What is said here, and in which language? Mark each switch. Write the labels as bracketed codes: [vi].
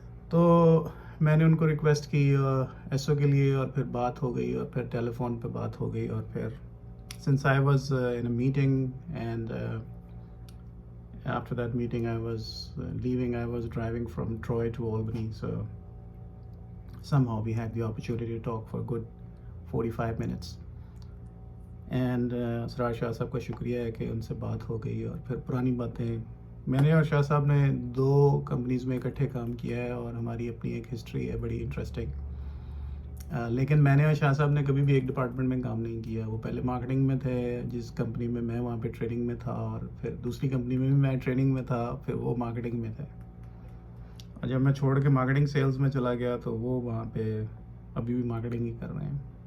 [ur] تو میں نے ان کو ریکویسٹ کی ایس او کے لیے، اور پھر بات ہو گئی، اور پھر ٹیلی فون پہ بات ہو گئی، اور پھر [en] Since I was in a meeting and after that meeting I was leaving. I was driving from Troy to Albany, so somehow we had the opportunity to talk for a good 45 minutes. [ur] And اسرار شاہ صاحب کا شکریہ ہے کہ ان سے بات ہو گئی، اور پھر پرانی باتیں، میں نے اور شاہ صاحب نے 2 کمپنیز میں اکٹھے کام کیا ہے، اور ہماری اپنی ایک ہسٹری ہے بڑی انٹرسٹنگ۔ لیکن میں نے اور شاہ صاحب نے کبھی بھی ایک ڈپارٹمنٹ میں کام نہیں کیا۔ وہ پہلے مارکیٹنگ میں تھے، جس کمپنی میں میں وہاں پہ ٹریڈنگ میں تھا، اور پھر دوسری کمپنی میں بھی میں ٹریڈنگ میں تھا، پھر وہ مارکیٹنگ میں تھے، اور جب میں چھوڑ کے مارکیٹنگ سیلز میں چلا گیا تو وہ وہاں پہ ابھی بھی مارکیٹنگ ہی کر رہے ہیں۔